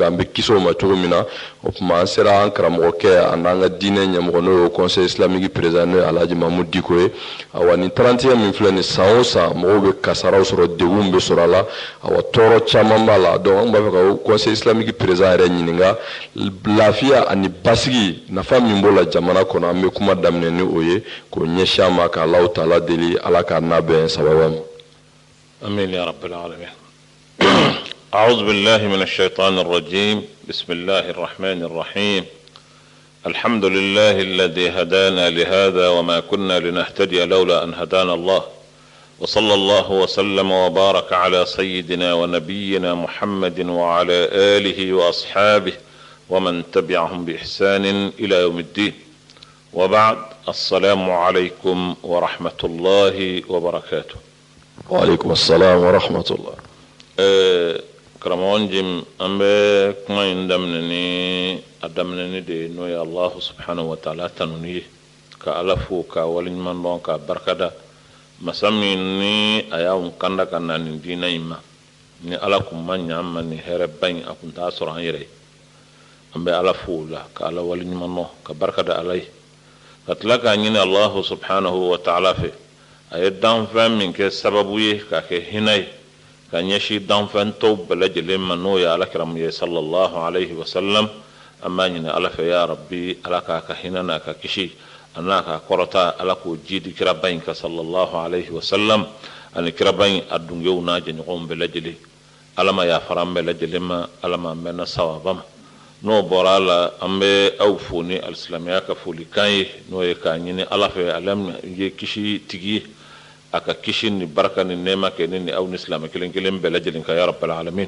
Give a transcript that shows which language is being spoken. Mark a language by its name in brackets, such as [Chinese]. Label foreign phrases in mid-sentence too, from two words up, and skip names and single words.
[Bambara] an bɛ kisi o ma cogo min na o tuma an sera an karamɔgɔkɛ a n'an ka diinɛ ɲɛmɔgɔ n'o ye [French] conseil islamique président [Bambara] n'o ye Alhaji Mamu Diko ye awa nin 31 min filɛ nin san o san mɔgɔw bɛ kasaraw sɔrɔ degun bɛ sɔrɔ a la awa tɔɔrɔ caman b'a la donc an b'a fɛ ka [French] conseil islamique président [Bambara] yɛrɛ ɲininka lafiya ani basigi nafa min b'o la jamana kɔnɔ an bɛ kuma daminɛ ni o ye k'o ɲɛsin a ma ka [Arabic] الله تعالى [Bambara] deli ala k'a n'a bɛn sababa ma. [Arabic] آمين يا رب العالمين. أعوذ بالله من الشيطان الرجيم بسم الله الرحمن الرحيم الحمد لله الذي هدانا لهذا وما كنا لنهتدي لولا أن هدانا الله وصلى الله وسلم وبارك على سيدنا ونبينا محمد وعلى آله وأصحابه ومن تبعهم بإحسان إلى يوم الدين وبعد السلام عليكم ورحمة الله وبركاته. وعليكم السلام ورحمة الله. [Bambara] karamɔgɔ jim an bɛ kuma in daminɛ de n'o ye [Arabic] الله سبحانه وتعالى [Bambara] tanuni ye ka ala fo ka waleɲuman dɔn ka barikada masa min ni a y'anw kanda ka na nin diinɛ in ma ni ala kun ma ɲɛ an ma nin hɛrɛba in a kun t'a sɔrɔ an yɛrɛ ye an bɛ ala fo o la ka ala waleɲuman dɔn ka barikada ala ye ka tila k'a ɲini [Arabic] الله سبحانه وتعالى [Bambara] fɛ a ye danfɛn min kɛ sababu ye ka kɛ hinɛ ye ka ɲɛsin danfɛn tɔw bɛɛ lajɛlen ma n'o ye alakiramu ye [Arabic] صلى الله عليه وسلم [Bambara] an b'a ɲini ala fɛ [Arabic] يا ربي [Bambara] ala k'a ka hinɛ n'a ka kisi a n'a ka kɔrɔta ala k'o ji di kiraba in ka [Arabic] صلى الله عليه وسلم [Bambara] ani kiraba in a dunkew n'a jɛɲɔgɔnw bɛɛ lajɛlen ala ma yafara an bɛɛ lajɛlen ma ala ma mɛnna sawaba ma n'o bɔra a la an bɛ aw fo ni alisilamɛya ka folikan ye n'o ye k'a ɲini ala fɛ ala ye kisi tigi ye a ka kisi ni baraka ni nɛɛma kɛ ni aw ni silamɛ kelen kelen bɛɛ lajɛlen ka [Arabic] يا رب العالمين.